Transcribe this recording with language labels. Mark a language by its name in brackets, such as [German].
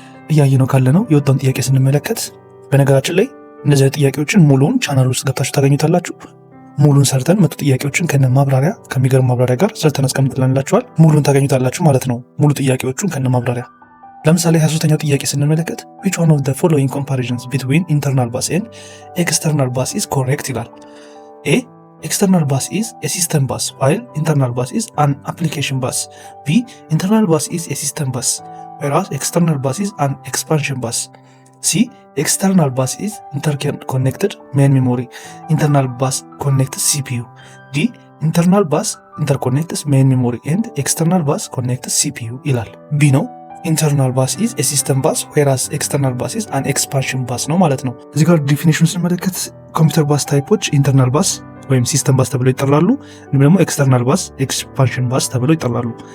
[Amharic] እያየነው ካለነው የወጣውን ጥያቄ ስንመለከት፣ በነገራችን ላይ እነዚህ ጥያቄዎችን ሙሉውን ቻናል ውስጥ ገብታችሁ ታገኙታላችሁ። ሙሉን ሰርተን መቶ ጥያቄዎችን ከነ ማብራሪያ ከሚገርም ማብራሪያ ጋር ሰርተን አስቀምጥላችኋል። ሙሉን ታገኙታላችሁ ማለት ነው። ሙሉ ጥያቄዎቹን ከነ ማብራሪያ። ለምሳሌ 23ኛው ጥያቄ ስንመለከት [English] which one of the following comparisons between internal bus and external bus is correct [Amharic] ይላል። [English] A external bus is a system bus while internal bus is an application bus. B internal bus is a system bus whereas external bus is an expansion bus. C external bus is interconnected main memory. Internal bus connects CPU. D internal bus interconnects main memory and external bus connects CPU [Amharic] ይላል። B ነው ኢንተርናል ባስ ኢዝ ኤ ሲስተም ባስ ዌራስ ኤክስተርናል ባስ ኢዝ አን ኤክስፓንሽን ባስ ነው ማለት ነው። እዚህ ጋር ዲፊኒሽኑን ስንመለከት ኮምፒውተር ባስ ታይፖች ኢንተርናል ባስ ወይም ሲስተም ባስ ተብለው ይጠራሉ። እንዲሁም ደግሞ ኤክስተርናል ባስ ኤክስፓንሽን ባስ ተብለው ይጠራሉ።